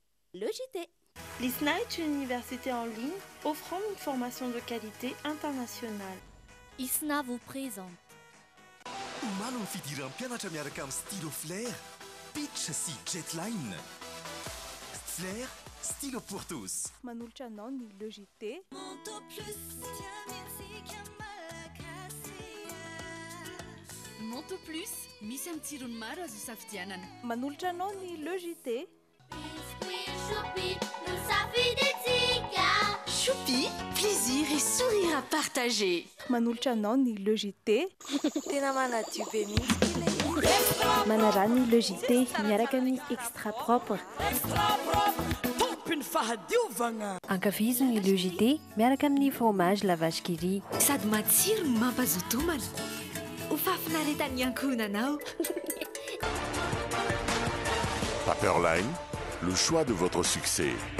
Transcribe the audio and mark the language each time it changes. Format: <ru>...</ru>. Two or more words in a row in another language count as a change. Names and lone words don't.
<fr>le JT. L'ISNA est une université en ligne offrant une formation de qualité internationale. ISNA vous présente.</fr> <mg>Omaly fidiram-pianatra miaraka amin'ny stylo Flair, Pitch sy Jetline.</mg> <fr>Flair, stylo pour tous.</fr> <mg>Manolotra anao ny le JT. Monto Plus, misy amin'ny tsirony maro azo safidianana. Manolotra anao ny le JT.</mg> <fr>Choupi, plaisir et sourire à partager.</fr> <mg>Manolotra anao ny le JT. Tena manadio be mihitsy. Manara ny le JT miaraka amin'ny</mg> <fr>extra propre.</fr> <mg>Tompiny fahadiovana. Ankafizo ny le JT miaraka amin'ny</mg> <fr>fromage la vache qui rit.</fr> <mg>Sady matsiro no mampazoto homana. Ho fafinaretan'ny ankohonanao.</mg> <fr>Paperline, le choix de votre succès.</fr>